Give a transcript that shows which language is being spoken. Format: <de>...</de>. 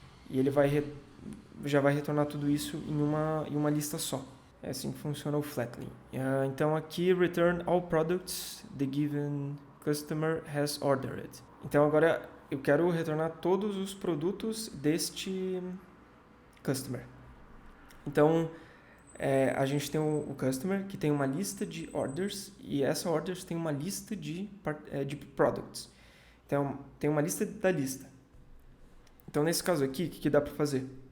<pt>E ele já vai retornar tudo isso em uma lista só. É assim que funciona o flattening. Então aqui</pt> <en>return all products the given customer has ordered.</en> <pt>Então agora eu quero retornar todos os produtos deste customer. Então a gente tem o customer que tem uma lista de orders e essa orders tem uma lista de products. Então tem uma lista da lista. Então nesse caso aqui, o que dá para fazer?</pt>